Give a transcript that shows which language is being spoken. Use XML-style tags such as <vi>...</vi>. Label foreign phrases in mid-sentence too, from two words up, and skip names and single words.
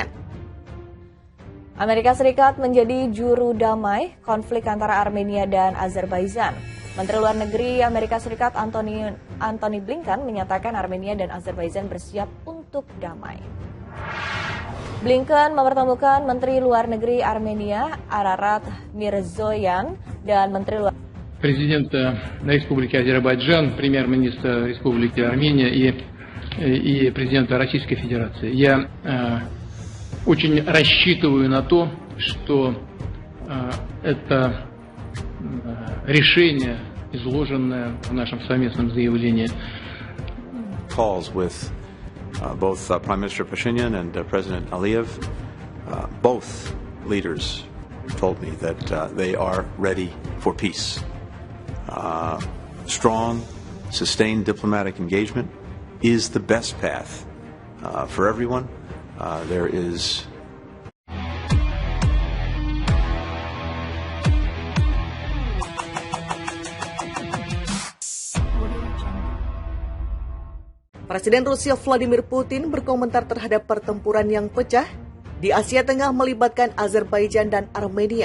<id>Amerika Serikat menjadi juru damai konflik antara Armenia dan Azerbaijan. Menteri Luar Negeri Amerika Serikat Antony Blinken menyatakan Armenia dan Azerbaijan bersiap untuk damai. Blinken mempertemukan Menteri Luar Negeri Armenia Ararat Mirzoyan dan Menteri Luar</id> <ru>Президент Республики Азербайджан, премьер-министр Республики Армения и президента Российской Федерации. Я очень рассчитываю на то, что это решение, изложенное в нашем совместном заявлении.</ru> <en>Calls with both Prime Minister Pashinyan and President Aliyev. Both leaders told me that they are ready for peace. Strong, sustained diplomatic engagement is the best path for everyone. There is</en> <id>Presiden Rusia Vladimir Putin berkomentar terhadap pertempuran yang pecah di Asia Tengah melibatkan Azerbaijan dan Armenia.</id>